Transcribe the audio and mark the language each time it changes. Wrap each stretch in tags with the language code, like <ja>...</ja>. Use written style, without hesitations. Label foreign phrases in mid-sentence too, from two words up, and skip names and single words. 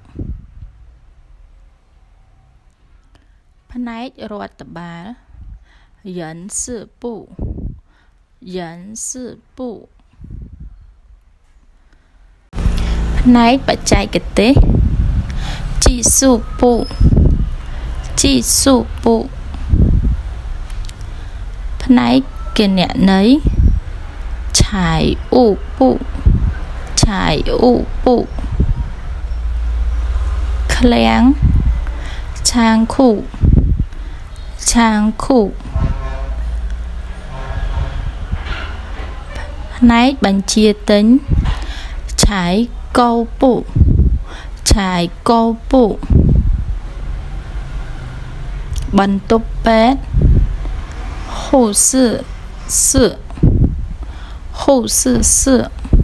<km>ផ្នែករដ្ឋបាល</km> <zh>人事部人事部</zh> <km>ផ្នែកបច្ចេកទេស</km> <zh>技术部技术部</zh> <km>ផ្នែកគណនេយ្យ</km> <zh>财务部财务部 ឃ្លាំង仓库仓库</zh> <km>ផ្នែកបញ្ជាទិញ</km> <zh>采购部采购部</zh> <km>បន្ទប់ពេទ្យ</km> <zh>护士室护士室</zh>